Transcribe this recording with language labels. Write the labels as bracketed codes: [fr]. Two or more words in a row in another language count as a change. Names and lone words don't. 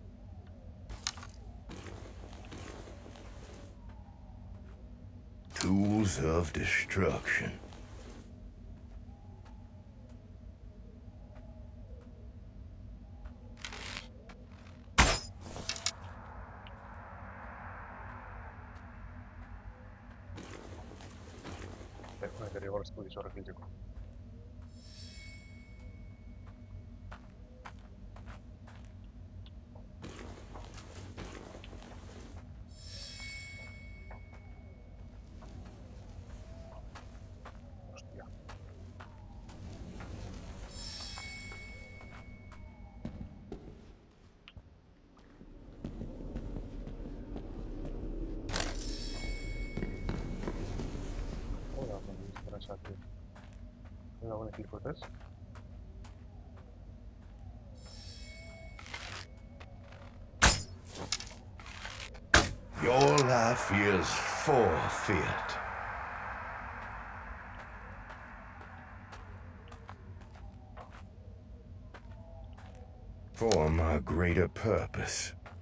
[en] Too tools of destruction. [it] Una che arriva allo studio solo fisico. [es] Hostia. Hola, buenas tardes. Hola, buenas tardes. [en] Your life is forfeit. For my greater purpose.